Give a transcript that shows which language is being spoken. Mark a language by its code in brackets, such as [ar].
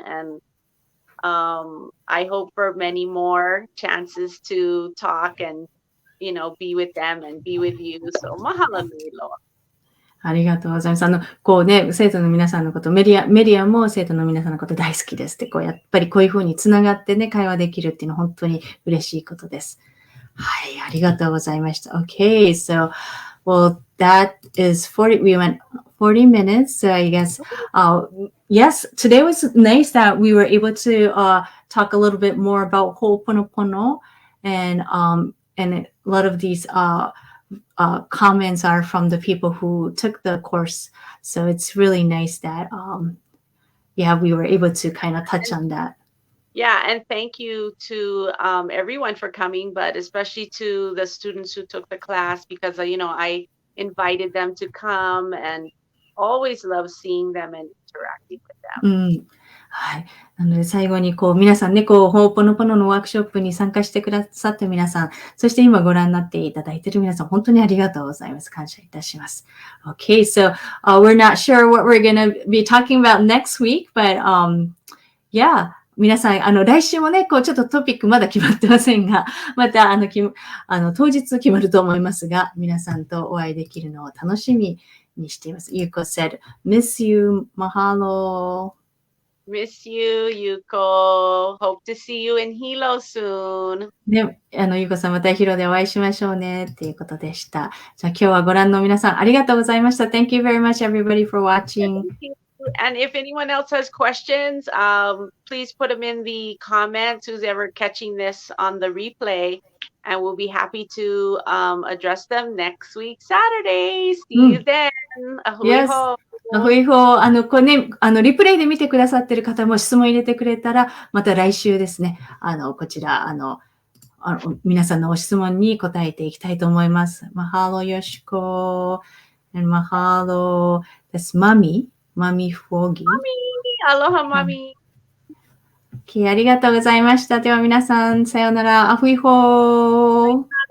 [en] And I hope for many more chances to talk and, be with them and be with you. So, mahalo nilo. [ja] ありがとうございます。こうね、生徒の皆さんのこと、メリアも生徒の皆さんのこと大好きですって、やっぱりこういうふうにつながってね、会話できるっていうのは本当に嬉しいことです。はい、ありがとうございました。 [en] Okay, so, well, that is 40, we went 40 minutes, so I guess, yes, today was nice that we were able to talk a little bit more about Ho'oponopono, and a lot of these comments are from the people who took the course. So it's really nice that, we were able to kind of touch on that. Yeah, and thank you to everyone for coming, but especially to the students who took the class because, I invited them to come and always love seeing them and interacting with them. [ja] はい。なので最後に皆さんね、ホーポノポノのワークショップに参加してくださった皆さん、そして今ご覧になっていただいている皆さん、本当にありがとうございます。感謝いたします。 [en] Okay, so we're not sure what we're going to be talking about next week, but yeah, [ja] 皆さん、来週もね、ちょっとトピックまだ決まってませんが、また、当日決まると思いますが、皆さんとお会いできるのを楽しみにしています。 [en] Yuko said, miss you, mahalo.Miss you, Yuko. Hope to see you in Hilo soon. [ja] ね、ゆうこさんまたヒロでお会いしましょうねっていうことでした。じゃあ今日はご覧の皆さんありがとうございました。 [en] Thank you very much everybody for watching. And if anyone else has questions, please put them in the comments. Who's ever catching this on the replay, and we'll be happy to address them next week, Saturday. See you then. Yes. [ja] リプレイで見てくださっている方も質問入れてくれたら、また来週ですね、こちら、皆さんのお質問に答えていきたいと思います。 [en] Mahalo Yoshiko, and Mahalo, that's Mami Foggy. Aloha, Mami. [ja] Okay, ありがとうございました。では皆さん、さようなら。アフイホー。